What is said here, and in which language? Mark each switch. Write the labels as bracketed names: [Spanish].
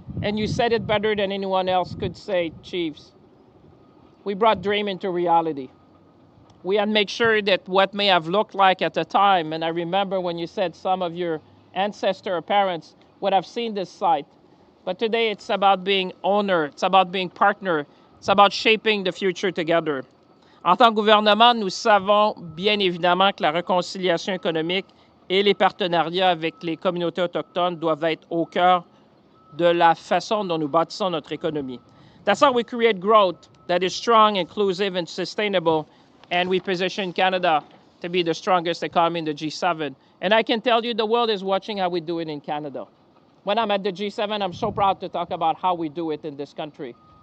[English] And you said it better than anyone else could say, chiefs. We brought dream into reality. We had to make sure that what may have looked like at the time, and I remember when you said some of your ancestors or parents would have seen this site. But today it's about being owner, it's about being partner, it's about shaping the future together. [French] En tant que gouvernement, nous savons bien évidemment que la réconciliation économique et les partenariats avec les communautés autochtones doivent être au cœur de la façon dont nous bâtissons notre économie. [English] That's how we create growth that is strong, inclusive, and sustainable, and we position Canada to be the strongest economy in the G7. And I can tell you the world is watching how we do it in Canada. When I'm at the G7, I'm so proud to talk about how we do it in this country.